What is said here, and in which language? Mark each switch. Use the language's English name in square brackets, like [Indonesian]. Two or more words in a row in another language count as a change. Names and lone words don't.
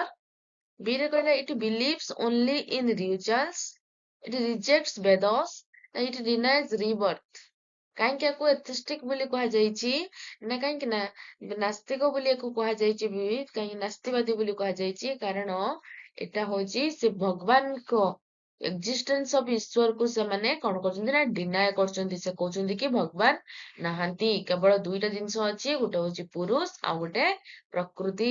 [Odia] B ରେ କହିଲା [English] it believes only in rituals, it rejects Vedas, it denies rebirth। [Odia] କାହିଁକି ୟାକୁ ଏଥିଷ୍ଟିକ ବୋଲି କୁହାଯାଇଛି ନା କାହିଁକି ନା ନାସ୍ତିକ ବୋଲି ୟାକୁ କୁହାଯାଇଛି ବି କାହିଁକି ନାସ୍ତିବାଦୀ ବୋଲି କୁହାଯାଇଛି କାରଣ ଏଟା ହଉଛି ସେ ଭଗବାନଙ୍କ [English] existence of [Odia] ଈଶ୍ୱରକୁ ସେମାନେ କଣ କରୁଛନ୍ତି ନା ଡିନାଏ କରୁଛନ୍ତି। ସେ କହୁଛନ୍ତି କି ଭଗବାନ ନାହାନ୍ତି, କେବଳ ଦୁଇଟା ଜିନିଷ ଅଛି, ଗୋଟେ ହଉଛି ପୁରୁଷ ଆଉ ଗୋଟେ ପ୍ରକୃତି।